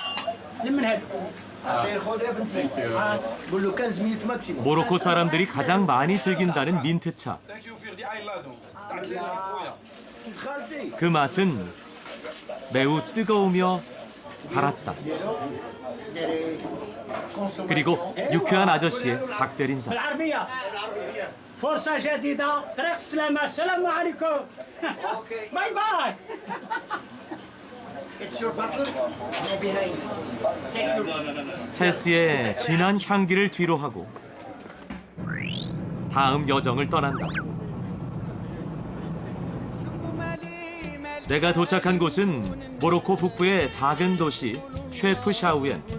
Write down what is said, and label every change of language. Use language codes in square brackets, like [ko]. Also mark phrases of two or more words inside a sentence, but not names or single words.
[ko] 모로코 사람들이 가장 많이 즐긴다는 민트차. 그 맛은 매우 뜨거우며 달았다. 그리고 유쾌한 아저씨의 작별 인사. [ar] فرصة جديدة طريق السلامة السلام عليكم [en] bye bye [ko] 헬스의 진한 향기를 뒤로 하고 다음 여정을 떠난다. 내가 도착한 곳은 모로코 북부의 작은 도시 쉐프 샤우엔.